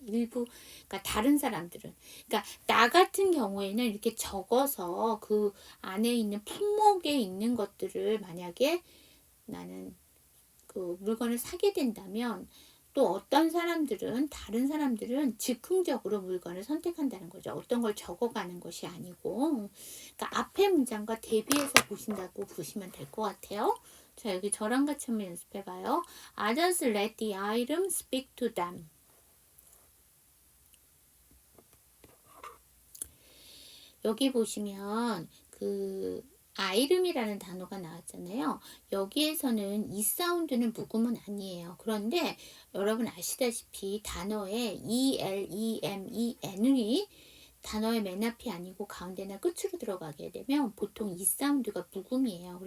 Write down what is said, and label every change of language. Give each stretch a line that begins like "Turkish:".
Korean: 그러니까 다른 사람들은. 그러니까 나 같은 경우에는 이렇게 적어서 그 안에 있는 품목에 있는 것들을 만약에 나는 그 물건을 사게 된다면 또 어떤 사람들은, 다른 사람들은 즉흥적으로 물건을 선택한다는 거죠. 어떤 걸 적어가는 것이 아니고. 그러니까 앞에 문장과 대비해서 보신다고 보시면 될 것 같아요. 자, 여기 저랑 같이 한번 연습해봐요.
English: Others let the item speak to them.
Korean: 여기 보시면 그 item이라는 단어가 나왔잖아요. 여기에서는 이 사운드는 묵음은 아니에요. 그런데 여러분 아시다시피 단어에 ELEMEN이 단어의 맨 앞이 아니고 가운데나 끝으로 들어가게 되면 보통 이 사운드가 묵음이에요.